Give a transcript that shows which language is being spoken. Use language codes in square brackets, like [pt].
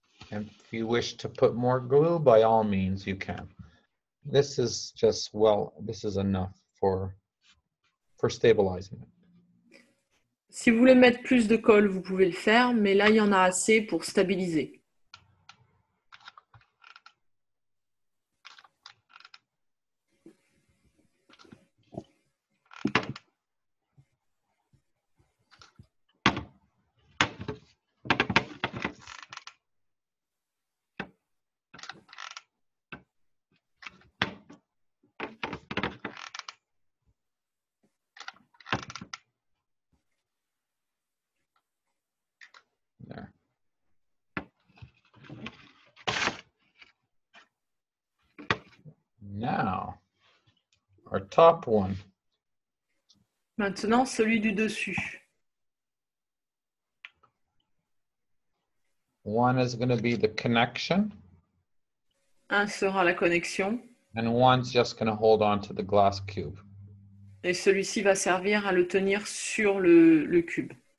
[en] And if you wish to put more glue, by all means, you can. This is just, well, this is enough for stabilizing it. [fr] Si vous voulez mettre plus de colle, vous pouvez le faire, mais là, il y en a assez pour stabiliser. [en] There. Now, our top one. [fr] Maintenant, celui du dessus. [en] One is going to be the connection. [fr] Un sera la connexion. [en] And one's just going to hold on to the glass cube. [fr] Et celui-ci va servir à le tenir sur le cube.